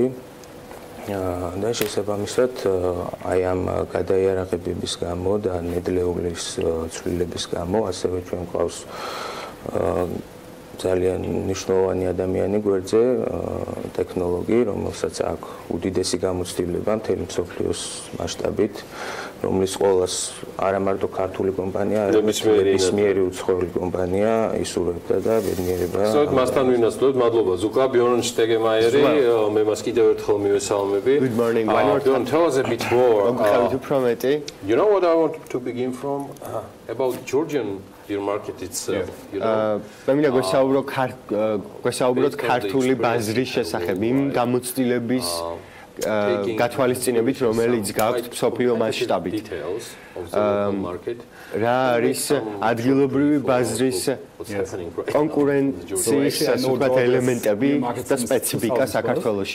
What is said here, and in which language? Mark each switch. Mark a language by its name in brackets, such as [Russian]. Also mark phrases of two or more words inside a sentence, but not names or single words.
[Georgian] და შესაბამისად აი ამ გადაიარაღებების გამო და ნედლეულის ცვლილების გამო ასევე ჩვენ გვყავს ძალიან მნიშვნელოვანი ადამიანი გვერდზე, ტექნოლოგი, რომელსაც აქვს უდიდესი გამოცდილება მთელი მსოფლიოს მასშტაბით, რომლის ყოველას არა მარტო ქართული კომპანია, არამედ ნებისმიერი უცხოელი კომპანია ისურვებდა და ბედნიერება. სწორედ მასთან ვინაცვლოთ, მადლობა ზუკა, ბიორნ შტეგემაიერი, მე მას კიდევ ერთხელ მივესალმები. [English] Good morning. Bjorn, tell us a bit more. You know what I want to begin from? About Georgian beer market itself, you know. [Georgian] მე მინდა გვესაუბროთ ქართული ბაზრის შესახებ, იმ გამოცდილების გათვალისწინებით, რომელიც გაქვთ მსოფლიო მასშტაბით. რა არის ადგილობრივი ბაზრის კონკურენციის ელემენტები და სპეციფიკა საქართველოში.